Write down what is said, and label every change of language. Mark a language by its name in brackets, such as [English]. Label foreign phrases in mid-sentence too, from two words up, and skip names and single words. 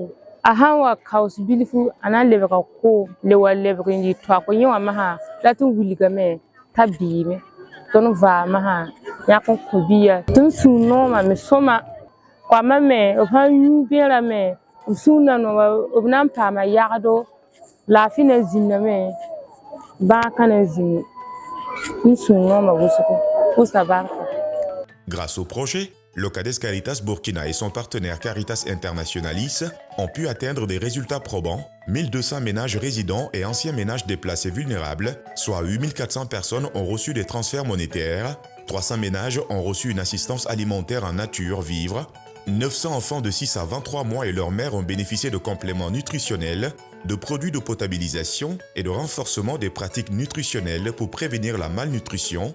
[Mossi] a sã n wa kaos bilfu a na n lebga koom le wa lebg n yɩ tɔko yẽ wã masã la tɩ wilgame t'a biime tõnd vaamã sã yãk n kõ bia tõnd sũur noomã me sõma koamã me b sã n yũ bẽera me b sũurã noomã b na n paama yagdo laafɩ na zĩndame bãakã na zĩnd n sũur noomã wʋsgo wʋsa barka. [French] Grâce au projet, le CADES Caritas Burkina et son partenaire Caritas Internationalis ont pu atteindre des résultats probants. 1200 ménages résidents et anciens ménages déplacés vulnérables, soit 8400 personnes, ont reçu des transferts monétaires, 300 ménages ont reçu une assistance alimentaire en nature, vivres, 900 enfants de 6 à 23 mois et leurs mères ont bénéficié de compléments nutritionnels, de produits de potabilisation et de renforcement des pratiques nutritionnelles pour prévenir la malnutrition.